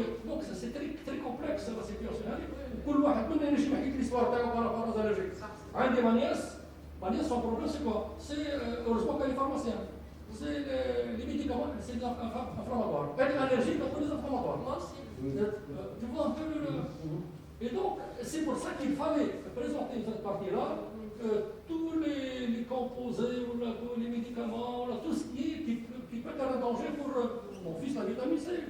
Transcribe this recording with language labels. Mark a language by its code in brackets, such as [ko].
[fr] Donc c'est très complexe la situation. [ar] كل واحد منا ينجم يحكي لك l'histoire تاعو [fr] par rapport aux allergies. عندي ma nièce, son problème c'est quoi? C'est heureusement qu'elle est pharmacienne. C'est les médicaments, c'est des inflammatoires. Elle est allergique à tous les inflammatoires. Moi aussi. Tu vois un peu le... Et donc, c'est pour ça qu'il fallait présenter cette partie-là, tous les composés, tous les médicaments, tout ce qui peut être un danger pour mon fils, la vitamine C.